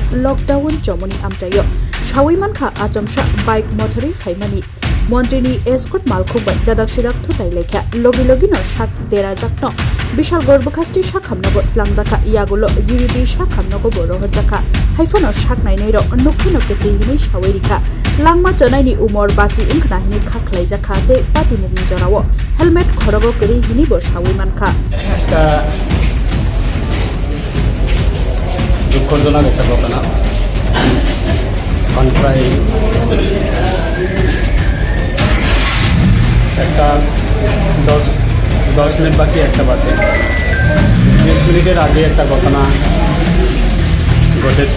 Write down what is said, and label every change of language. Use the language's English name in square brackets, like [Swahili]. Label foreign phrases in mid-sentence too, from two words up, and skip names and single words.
[Kok Borok] লকডাউন চমনি আমচাयो সাউইমানখা আচমসা বাইক মথরি ফাইমানি মন্ত্রীনি এসকট মালখুংবাই দাদাক সিদাক থুতাই লেখা লগি লগিনো সাত দেরা জাকনো বিশালগড় বখাস্তি শাখামনগো ত্লাংজাখা ইয়াগুলো জিবিবি শাখামনগো বড়হরজাখা হাইফনো শাকনাইনাই র নক্ষে নক্ষে তেহিনি সাওয়েরিখা লাংমা চনাইনি উমর বাচি ইংখনাহিনি খাখলাইজাখা তে পাতিমুগনি জরাও হেলমেট খরগো কেরি হিনিবো সাউইমানখা [Bangla] একটা দুঃখজনক একটা ঘটনা প্রায় একটা 10 মিনিট বাকি একটা বাজে 20 মিনিটের আগে একটা ঘটনা ঘটেছে।